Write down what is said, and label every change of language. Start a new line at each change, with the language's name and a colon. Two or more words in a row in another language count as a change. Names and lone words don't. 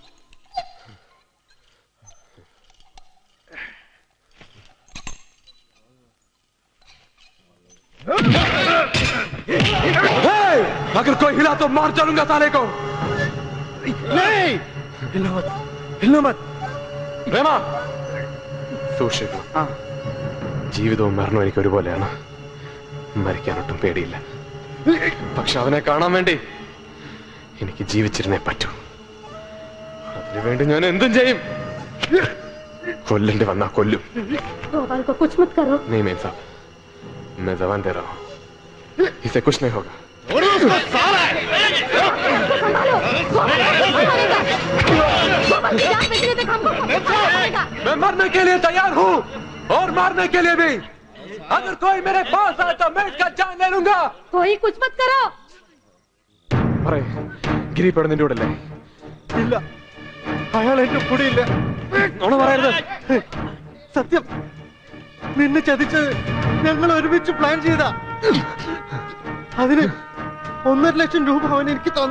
Hindi: अगर कोई हिला तो मार डालूंगा साले को. नहीं, हिलना मत.
Malayalam: പ്രേമ, സൂക്ഷിക്കണം. ജീവിതവും മരണവും എനിക്ക് ഒരുപോലെയാണ്. മരിക്കാനൊട്ടും പേടിയില്ല, പക്ഷെ അവനെ കാണാൻ വേണ്ടി എനിക്ക് ജീവിച്ചിരുന്നേ പറ്റൂ. അതിനുവേണ്ടി ഞാൻ എന്തും ചെയ്യും. കൊല്ലേണ്ടി വന്നാ കൊല്ലും.
Hindi: गोपाल को कुछ मत करो। नहीं मेम साहब, मैं जबान दे रहा हूँ, इसे कुछ नहीं होगा. मैं मरने के लिए तैयार हूँ और मारने के लिए भी. अगर कोई मेरे पास आए तो मैं इसका जान ले लूंगा. कोई कुछ मत करो.
Malayalam: പറയ്, ഗിരി ഇപ്പോൾ നിന്റെ കൂടെ അല്ലേ? ഇല്ല, അയാൾ എന്റെ കൂടെ ഇല്ല. നുണ പറയരുത്. സത്യം, നിന്നെ ചതിച്ചത് ഞങ്ങൾ ഒരുമിച്ച് പ്ലാൻ ചെയ്ത. അതിന് 1.5 ലക്ഷം രൂപ അവൻ എനിക്ക് തന്നു.